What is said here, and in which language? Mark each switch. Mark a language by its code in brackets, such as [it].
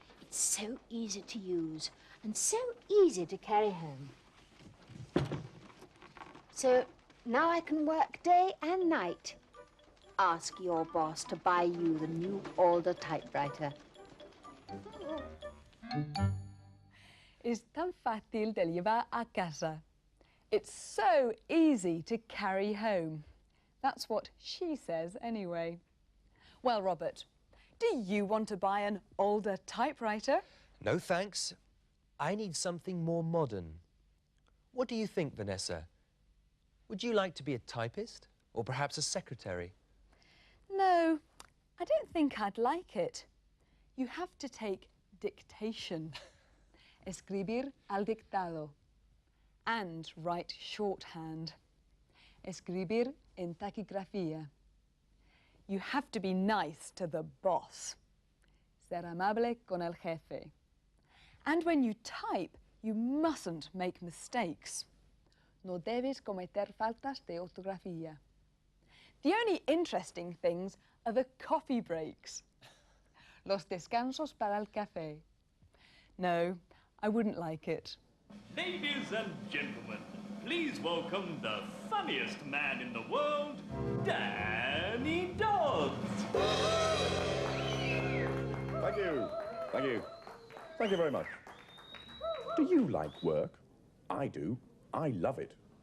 [en] It's so easy to use and so easy to carry home. So now I can work day and night. Ask your boss to buy you the new Alder typewriter. [es] Es tan fácil de llevar a casa. [en] It's so easy to carry home. That's what she says anyway. Well, Robert, do you want to buy an older typewriter? No, thanks. I need something more modern. What do you think, Vanessa? Would you like to be a typist or perhaps a secretary? No, I don't think I'd like it. You have to take dictation. [es] Escribir al dictado. [en] And write shorthand. [es] Escribir en taquigrafía. [en] You have to be nice to the boss. [es] Ser amable con el jefe. [en] And when you type, you mustn't make mistakes. [es] No debes cometer faltas de ortografía. [en] The only interesting things are the coffee breaks. [es] Los descansos para el café. [en] No, I wouldn't like it. Ladies and gentlemen, please welcome the funniest man in the world, Danny Dodds. Thank you. Thank you. Thank you very much. Do you like work? I do. I love it.